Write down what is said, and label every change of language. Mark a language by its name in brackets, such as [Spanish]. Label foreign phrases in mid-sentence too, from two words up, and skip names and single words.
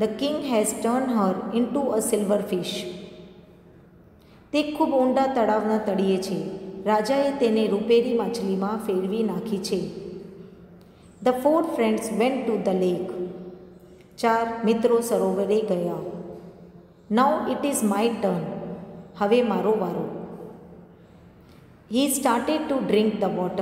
[English] The king has turned her into a silver fish. [Gujarati] તે ખૂબ ઊંડા તળાવના તળિયે છે. રાજાએ તેને રૂપેરી માછલીમાં ફેરવી નાખી છે. [English] The 4 friends went to the lake. [Gujarati] 4 મિત્રો સરોવરે ગયા. [English] Now it is my turn. [Gujarati] હવે મારો વારો. [English] He started to drink the water.